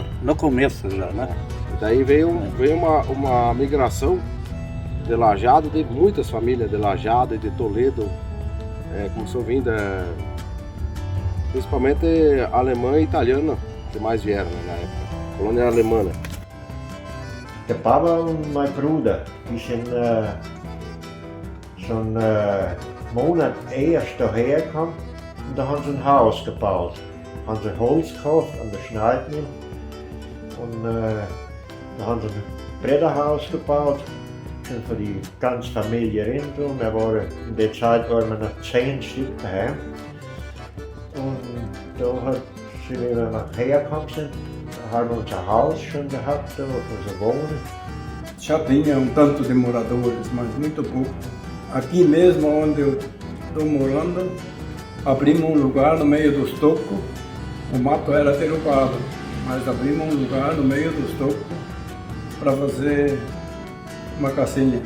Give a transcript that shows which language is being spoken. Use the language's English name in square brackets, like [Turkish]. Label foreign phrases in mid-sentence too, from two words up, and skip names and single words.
[Portuguese] No começo já, né? E daí veio uma migração de Lajeado, de muitas famílias de Lajeado e de Toledo, começou a vir principalmente alemã e italiana, que mais vieram, né, na época, colônia alemã. [German] Der Papa und mein Bruder, die sind so einen Monat erst daher gekommen und da haben sie ein Haus gebaut. Haben sie Holz gekauft an der Schneidmühle und da haben sie ein Brederhaus gebaut, sind für die ganze Familie rein. In der Zeit waren wir noch 10 Stück daheim. Und da sind wir nachher gekommen sind, haben wir unser Haus schon gehabt, da unsere Wohnung. [Portuguese] Já tinha tanto de moradores, mas muito pouco. Aqui mesmo onde eu estou morando, abrimos lugar no meio dos tocos. O mato era derrubado, mas abrimos lugar no meio dos tocos para fazer uma casinha.